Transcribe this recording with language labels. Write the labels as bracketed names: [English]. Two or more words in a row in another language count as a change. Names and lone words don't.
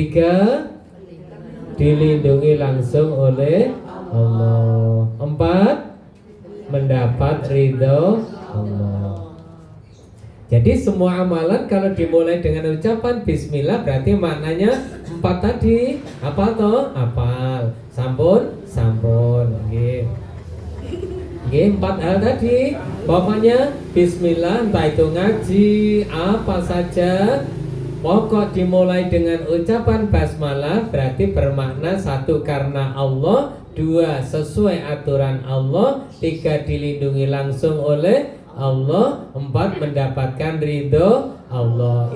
[Indonesian] 3, dilindungi langsung oleh Allah. 4, mendapat ridho Allah. Jadi semua amalan kalau dimulai dengan ucapan bismillah berarti maknanya 4 tadi. Apa toh? [Javanese] Apal. Sampun? Sampun. Nggih. [Indonesian] Nggih, 4 hal tadi. Pokoknya bismillah, entah itu ngaji apa saja, pokok dimulai dengan ucapan basmalah berarti bermakna 1, karena Allah, 2, sesuai aturan Allah, 3, dilindungi langsung oleh Allah, 4, mendapatkan ridho Allah.